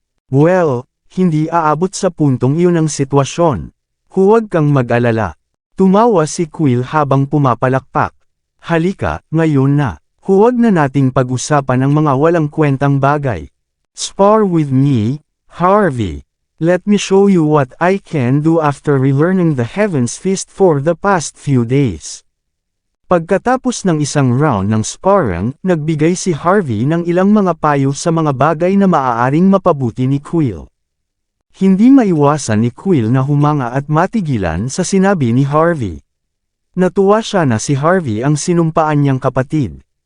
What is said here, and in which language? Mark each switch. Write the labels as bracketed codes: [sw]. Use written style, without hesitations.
[tl] Well, hindi aabot sa puntong iyon ang sitwasyon. Huwag kang mag-alala. Tumawa si Quill habang pumapalakpak. Halika, ngayon na. Huwag na nating pag-usapan ang mga walang kwentang bagay. [en] Spar with me, Harvey. Let me show you what I can do after relearning the Heaven's Fist for the past few days. [tl] Pagkatapos ng isang round ng sparring, nagbigay si Harvey ng ilang mga payo sa mga bagay na maaaring mapabuti ni Quill. Hindi maiwasan ni Quill na humanga at matigilan sa sinabi ni Harvey. Natuwa siya na si Harvey ang sinumpaan niyang kapatid.